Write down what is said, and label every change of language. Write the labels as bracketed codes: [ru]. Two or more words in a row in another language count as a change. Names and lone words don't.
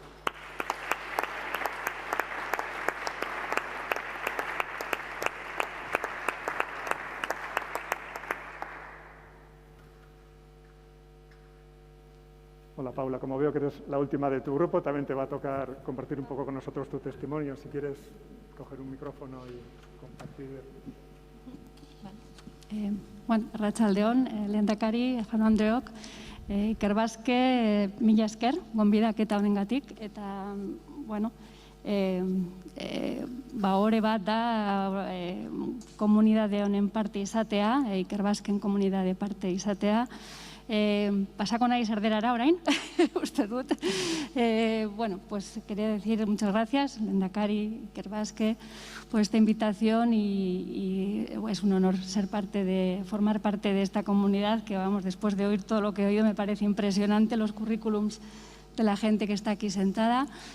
[es] Hola, Paula. Como veo que eres la última de tu grupo, también te va a tocar compartir un poco con nosotros tu testimonio. Si quieres coger un micrófono y compartir. [eu] Bueno, arratsaldeon, lehendakari, jaun Andreok, Ikerbasque, mila esker, gonbidaketa honengatik, eta, bueno, ore bat da komunidade honen parte izatea, Ikerbasquen komunidade parte izatea, [es] pasako naiz [eu] erderara orain, uste dut. Bueno, [es] pues quería decir muchas gracias, [eu] lehendakari, [es] Ikerbasque, por esta invitación y es un honor formar parte de esta comunidad que, vamos, después de oír todo lo que he oído, me parece impresionante los currículums de la gente que está aquí sentada.